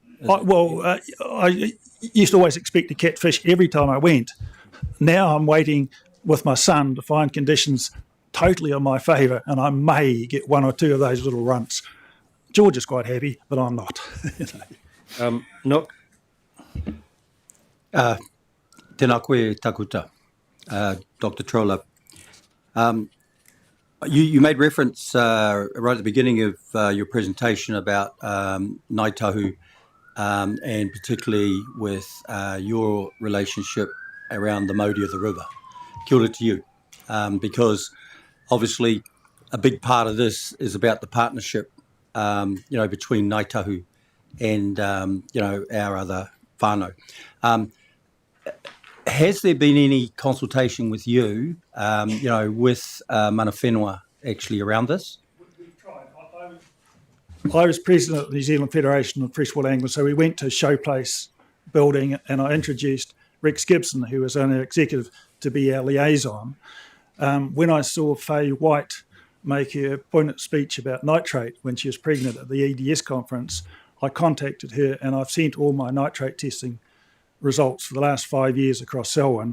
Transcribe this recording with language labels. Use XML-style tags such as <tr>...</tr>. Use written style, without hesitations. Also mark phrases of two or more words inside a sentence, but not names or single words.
<en>I used to always expect to catch fish every time I went. Now I'm waiting with my son to find conditions totally in my favour, and I may get one or two of those little runts. George is quite happy, but I'm not. Nook?</en> <mi>Tēnā koe takuta, Dr Trolove.</mi> <en>You made reference right at the beginning of your presentation about Waitaha, and particularly with your relationship around the Mauri of the river.</en> <mi>Kia ora</mi> <en>to you, because obviously a big part of this is about the partnership, between Waitaha and our other whānau. Has there been any consultation with you, with</en> <mi>mana whenua</mi> <en>actually around this? We've tried. I was president of the New Zealand Federation of Freshwater Anglers, so we went to Showplace building and I introduced Rex Gibson, who was our executive, to be our liaison. When I saw Faye White make her poignant speech about nitrate when she was pregnant at the EDS conference, I contacted her and I've sent all my nitrate testing results for the last 5 years across Selwyn.</en>